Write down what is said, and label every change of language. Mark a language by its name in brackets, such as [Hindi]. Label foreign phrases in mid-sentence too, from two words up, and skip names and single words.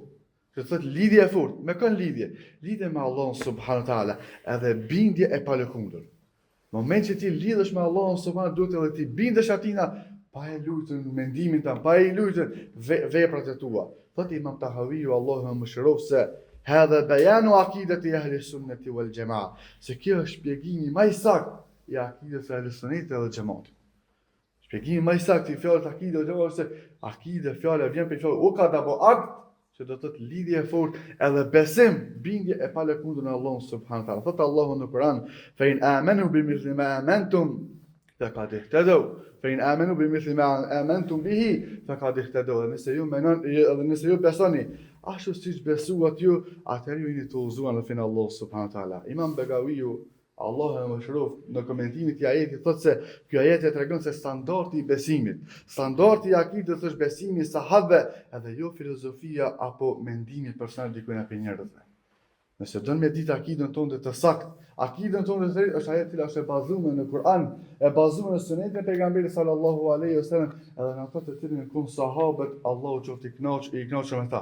[Albanian] Që do thotë lidhje e fortë. Me kën lidhje? Lidhje me Allah [Arabic] سبحانه وتعالى, [Albanian] edhe bindje e palëkundur. Në moment që ti lidhesh me Allah subhanahu duhet edhe ti bindesh atina pa e lutën mendimin tan, pa e lutën veprat e tua. Thot Imam Tahawiu, Allahu më mëshirof, se [Arabic] هذا بيان عقيدة أهل السنة والجماعة. [Albanian] Se kjo është shpjegimi më i saktë i akides së ahli sunnetit dhe xhamatit. Shpjegimi më i saktë i fjalës akide është se akide fjala vjen për fjalë uqad apo akt, që do të thotë lidhje e fortë edhe besim, bindje e palëkundur në Allah [Arabic] سبحانه وتعالى. [Albanian] Thot Allahu në Kur'an: [Arabic] "فإن آمنوا بمثل ما آمنتم فقد اهتدوا فإن آمنوا بمثل ما آمنتم به فقد اهتدوا." [Albanian] Nëse ju menoni edhe nëse ju besoni ashtu siç besuat ju, atëherë ju jeni të udhëzuar në fenë Allah [Arabic] سبحانه وتعالى. [Albanian] Imam Begawiu, Allah e mëshirof, në komentimin e këtij ajeti thotë se ky ajet e tregon se standardi i besimit, standardi i akides është besimi i sahabëve, edhe jo filozofia apo mendimi personal dikujt nga njerëzve. Nëse don me ditë akiden tonë të saktë, akiden tonë të drejtë është ajo e cila është e bazuar në Kur'an, e bazuar në sunetin e pejgamberit [Arabic] صلى الله عليه وسلم, [Albanian] edhe në ato të cilën kanë sahabët, Allahu qoftë i kënaqur me ta.